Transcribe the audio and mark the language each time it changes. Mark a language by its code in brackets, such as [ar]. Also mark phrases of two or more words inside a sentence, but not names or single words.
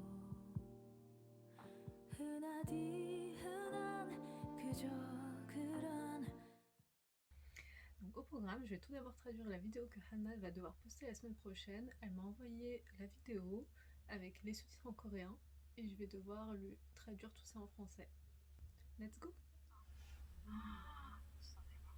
[ko] 흔하디 흔한 그저 그런. [fr] Donc au programme, je vais tout d'abord traduire la vidéo que Hannah va devoir poster la semaine prochaine. Elle m'a envoyé la vidéo avec les sous-titres en coréen et je vais devoir lui traduire tout ça en français. [en] Let's go! [ko] 진짜 대박.